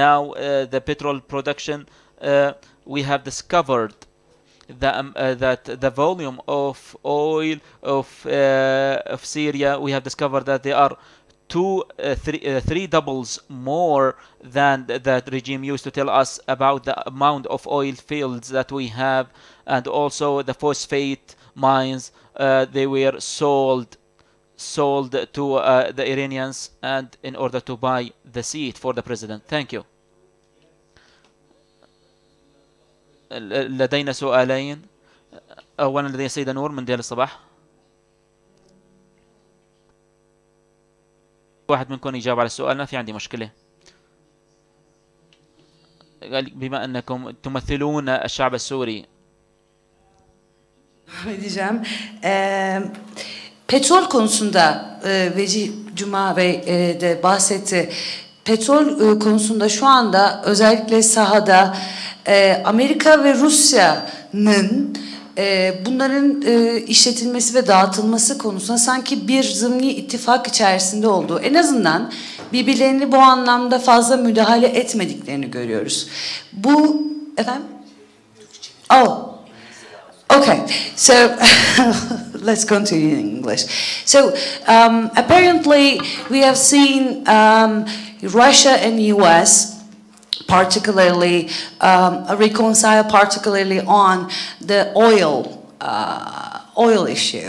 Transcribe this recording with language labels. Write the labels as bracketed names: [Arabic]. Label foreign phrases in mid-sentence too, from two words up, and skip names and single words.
[English] Now the petrol production, we have discovered that the volume of oil of Syria, we have discovered that they are three doubles more than that regime used to tell us about the amount of oil fields that we have, and also the phosphate mines. They were sold to the Iranians, and in order to buy the seat for the president. Thank you. [Arabic] لدينا سؤالين. أولا لدي السيدة نور من ديال الصباح. واحد منكم يجاوب على السؤال، ما في عندي مشكلة. بما أنكم تمثلون الشعب السوري. [Turkish] Diyeceğim. Petrol konusunda Vecih Cuma Bey de bahsetti. Petrol konusunda şu anda özellikle sahada Amerika ve Rusya'nın bunların işletilmesi ve dağıtılması konusunda sanki bir zımni ittifak içerisinde olduğu, en azından birbirlerini bu anlamda fazla müdahale etmediklerini görüyoruz. Bu efendim? Oh. [English] Okay, so let's continue in English. So apparently we have seen Russia and U.S. particularly reconcile particularly on the oil issue.